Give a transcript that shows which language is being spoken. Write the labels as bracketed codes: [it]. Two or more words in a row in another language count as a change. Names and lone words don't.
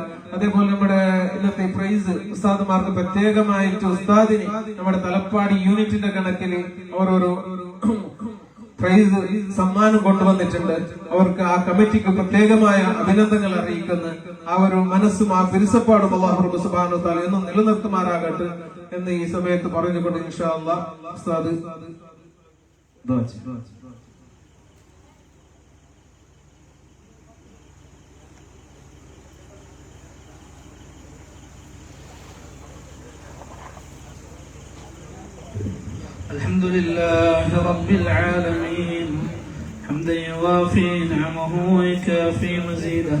[ml] അതേപോലെ നമ്മുടെ ഇന്നത്തെ പ്രൈസ് ഉസ്താദുമാർക്ക് പ്രത്യേകമായിട്ട് ഉസ്താദിന് നമ്മുടെ തലപ്പാടി യൂണിറ്റിന്റെ കണക്കിന് ഓരോരോ പ്രൈസ് സമ്മാനം കൊണ്ടുവന്നിട്ടുണ്ട്. അവർക്ക് ആ കമ്മിറ്റിക്ക് പ്രത്യേകമായ അഭിനന്ദനങ്ങൾ അറിയിക്കുന്നു. ആ ഒരു മനസ്സും ആ പിരിസപ്പാടും [ar] الله رب سبحانه وتعالى [ml] എന്നും നിലനിർത്തുമാറാകട്ടെ എന്ന് ഈ സമയത്ത് പറഞ്ഞുകൊണ്ട് [ar] إن شاء الله [ml] ഉസ്താദ് ദുആ ചെയ്യും. [ar] الحمد لله رب العالمين حمدا يوافي نعمه ويكافي مزيده.